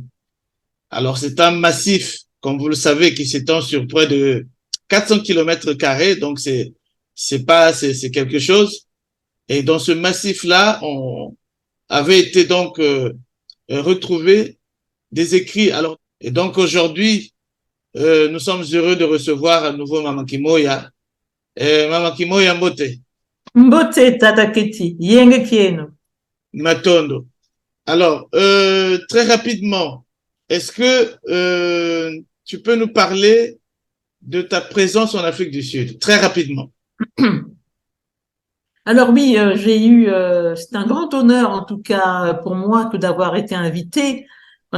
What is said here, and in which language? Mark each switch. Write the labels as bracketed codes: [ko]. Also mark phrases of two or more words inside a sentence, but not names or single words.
[fr] Alors, c'est un massif, comme vous le savez, qui s'étend sur près de 400 km², donc c'est quelque chose. Et dans ce massif-là, on avait été donc retrouvé des écrits. Alors, et donc aujourd'hui, nous sommes heureux de recevoir à nouveau Mama Kimoya. Mama Kimoya Mbote. [kg] Mbote Tataketi, Yenge Kieno. [fr] Matondo. Alors, très rapidement, est-ce que tu peux nous parler de ta présence en Afrique du Sud? Très rapidement. Alors oui, j'ai eu, c'est un grand honneur en tout cas pour moi que d'avoir été invitée en